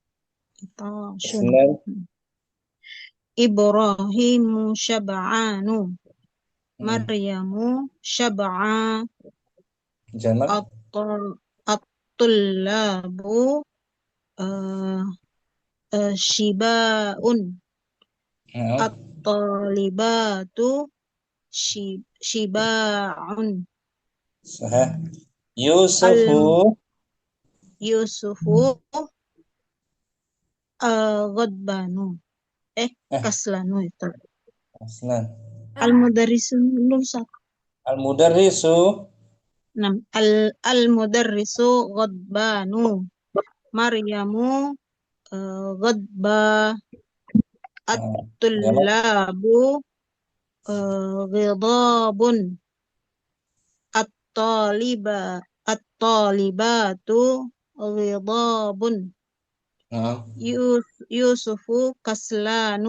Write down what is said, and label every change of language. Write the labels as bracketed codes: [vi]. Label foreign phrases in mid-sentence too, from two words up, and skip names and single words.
[ar] إبراهيمُ شبعانُ. مريمُ شبعى. [ms] Jamak. [ar] الطلابُ شباعٌ. الطالباتُ شباعٌ. صحيح. يوسفُ غضبانُ. كسلانُ itu. Aslan. المدرسُ أستاذ. Al-mudarrisu. المدرسُ غضبانُ. مريمُ غضبى. الطلابُ غضابٌ. الطالباتُ غضابٌ. يوسفُ كسلانُ.